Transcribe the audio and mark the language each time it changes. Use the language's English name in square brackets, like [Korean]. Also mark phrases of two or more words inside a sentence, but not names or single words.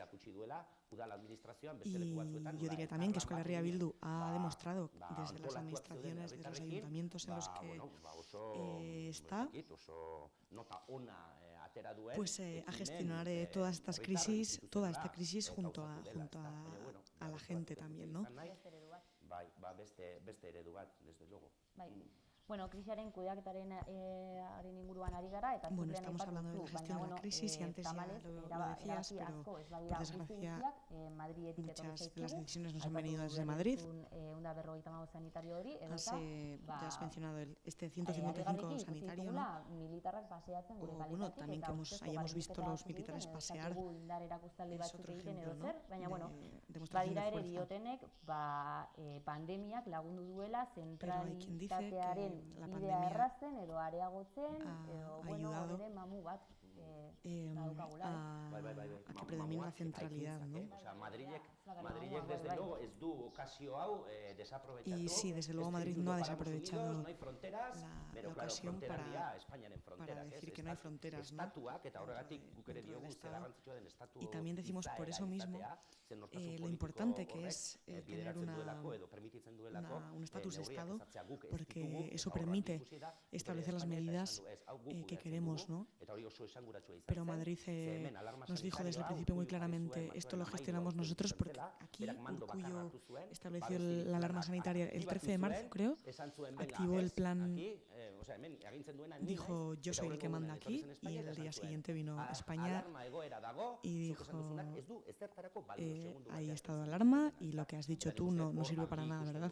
[Spanish] Y yo diría también que Euskal Herria Bildu ha demostrado desde las administraciones, desde los ayuntamientos en los que está, pues a gestionar toda esta crisis junto a la gente también, ¿no? [Basque] Bueno, krisiaren kudeaketaren inguruan ari gara eta [Spanish] bueno, estamos hablando de la gestión de la crisis y antes ya lo decías, pero por desgracia muchas de las decisiones nos han venido desde Madrid. Ya has mencionado este 155 sanitario, ¿no? O bueno, también que hayamos visto los militares pasear es otro ejemplo, ¿no? De demostración de fuerza. Pero hay quien dice que la [Basque] bidea [Spanish] pandemia [Basque] errazten edo areagotzen, edo, [Spanish] ha bueno, ayudado [Basque] bere mamu bat daukagula. [Spanish] a que predomine la centralidad, ¿no? [Basque] O sea, Madrilek [Spanish] desde luego [Basque] ez du okazio hau desaprovechatu. [Spanish] Y sí, desde luego Madrid no ha desaprovechado no hay fronteras, la ocasión para decir que no hay fronteras, ¿no? [Basque] Estatuak, eta horregatik guk ere diogu ze garrantzitsua den estatu. [Spanish] Y también decimos por eso mismo lo importante que es tener un estatus de Estado, porque eso permite establecer las medidas que queremos, ¿no? Pero Madrid nos dijo desde el principio muy claramente, esto lo gestionamos nosotros, porque aquí Urkullu estableció la alarma sanitaria el 13 de marzo, creo, activó el plan, dijo yo soy el que manda aquí, y el día siguiente vino a España y dijo hay estado de alarma y lo que has dicho tú no sirve para nada, ¿verdad?